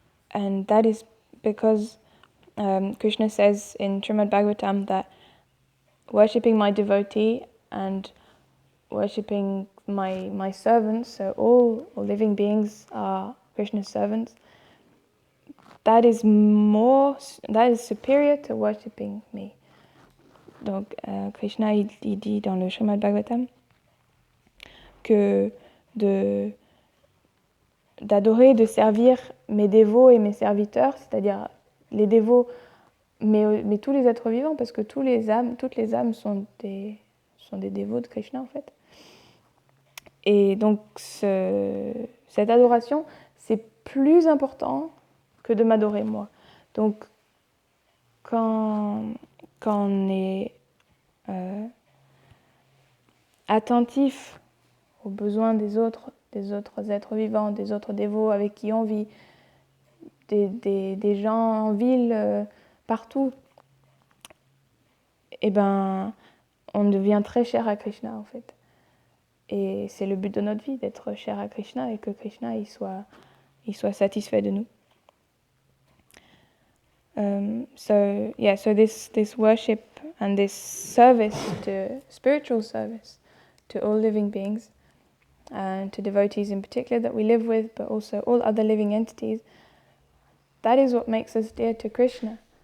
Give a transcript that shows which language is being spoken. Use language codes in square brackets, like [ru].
[en] And that is because Krishna says in Srimad Bhagavatam that worshipping my devotee and worshipping my servants, so all living beings are Krishna's servants, that is superior to worshipping me. [fr] Donc Krishna il dit dans le Srimad Bhagavatam que d'adorer, de servir mes dévots et mes serviteurs, c'est-à-dire les dévots, mais tous les êtres vivants, parce que toutes les âmes sont des dévots de Krishna en fait. Et donc cette adoration, c'est plus important que de m'adorer moi. Donc quand on est attentif aux besoins des autres êtres vivants, des autres dévots avec qui on vit, des gens en ville, partout, et ben on devient très cher à Krishna en fait. Et c'est le but de notre vie, d'être cher à Krishna, et que Krishna il soit satisfait de nous. [en] So this worship and this service, spiritual service to all living beings, and to devotees in particular that we live with, but also all other living entities, that is what makes us dear to Krishna.